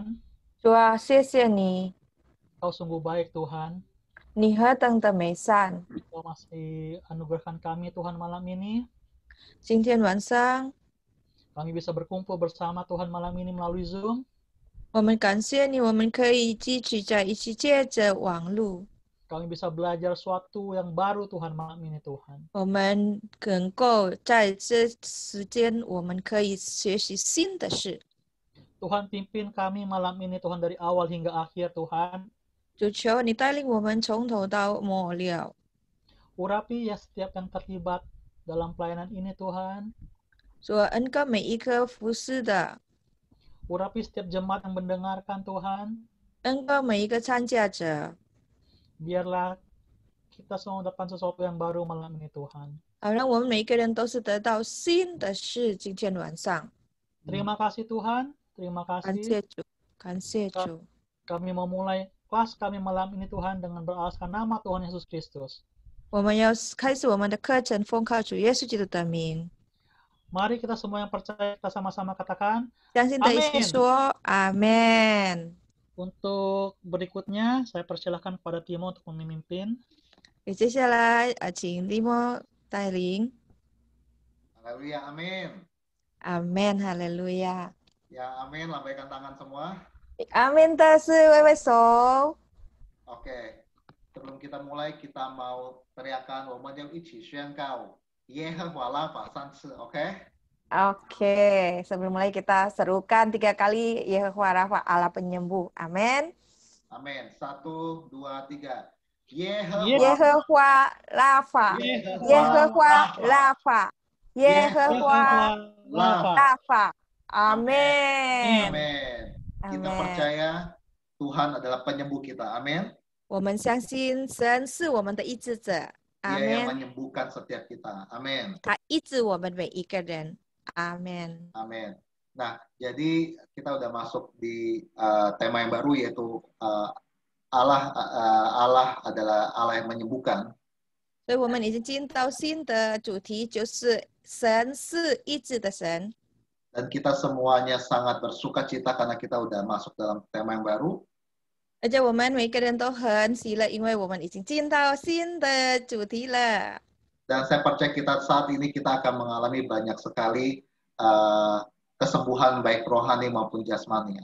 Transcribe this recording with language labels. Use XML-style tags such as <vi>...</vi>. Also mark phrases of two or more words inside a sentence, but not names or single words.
<zh>主啊，谢谢你，</zh> <id>Kau sungguh baik Tuhan.</id> <zh>你何等的美善。</zh> <id>Kau masih anugerahkan kami Tuhan malam ini.</id> <zh>今天晚上</zh> <id>Kami bisa berkumpul bersama Tuhan malam ini melalui Zoom.</id> <zh>我们感谢你，我们可以继续在一起借着网络，</zh> <id>Kami bisa belajar sesuatu yang baru Tuhan malam ini Tuhan.</id> <zh>我们能够在这时间，我们可以学习新的事。</zh> <id>Tuhan pimpin kami malam ini Tuhan dari awal hingga akhir Tuhan.</id> <zh>主求你带领我们从头到末了，</zh> <id>Urapi ya setiap yang terlibat dalam pelayanan ini Tuhan.</id> <zh>主啊，恩高每一颗服侍的，</zh> <id>Urapi setiap jemaat yang mendengarkan Tuhan.</id> <zh>恩高每一个参加者，</zh> <id>Biarlah kita semua dapat sesuatu yang baru malam ini Tuhan.</id> <zh>好让我们每一个人都是得到新的事。今天晚上，</zh> <id>Terima kasih Tuhan. Terima</id> <zh>感</zh> <id>kasih.</id> <zh>谢主，感谢主。</zh> <id>Kami memulai kelas kami malam ini Tuhan dengan beralaskan nama Tuhan Yesus Kristus.</id> <zh>我们要开始我们的课程，奉靠主耶稣基督的名。</zh> <id>Mari kita semua yang percaya kita sama-sama katakan</id> <zh>相信的一起</zh> <id>Amin.</id> <zh>说阿门。</zh> <id>Untuk berikutnya saya persilahkan kepada Timo untuk memimpin.</id> <zh>接下来请利莫带领。</zh> <id>Haleluya, amin.</id> <zh>阿门，哈利路亚。</zh> <id>Ya, amin. Lambaikan tangan semua.</id> <zh>阿门的是挥挥手。</zh> <id>Oke. Sebelum kita mulai, kita mau teriakan,</id> <zh>我们要一起宣告耶和华拉法3次,</zh> <id>oke? Oke, sebelum mulai kita serukan 3 kali Yehovah Rafa Allah penyembuh. Amin. Amin. 1, 2, 3. Yehovah Yehovah Rafa. Yehovah Rafa. Yehovah Rafa. Amin. Amin. Kita Amin. percaya Tuhan adalah penyembuh kita. Amin.</id> <zh>我们相信神是我们的医治者。</zh> <id>Dia yang</id> <zh>阿门。</zh> <id>menyembuhkan setiap kita. Amin.</id> <zh>他医治我们每一个人。阿门。</zh> <id>Amin. Nah, jadi kita udah masuk di tema yang baru yaitu Allah adalah Allah yang menyembuhkan.</id> <zh>所以我们已经进到新的主题，就是神是医治的神。</zh> <id>Dan kita semuanya sangat bersuka cita karena kita udah masuk dalam tema yang baru.</id> <zh>而且我们每个人都很喜乐，因为我们已经进到新的主题了。</zh> <id>Dan saya percaya kita saat ini kita akan mengalami banyak sekali kesembuhan baik rohani maupun jasmani.</id>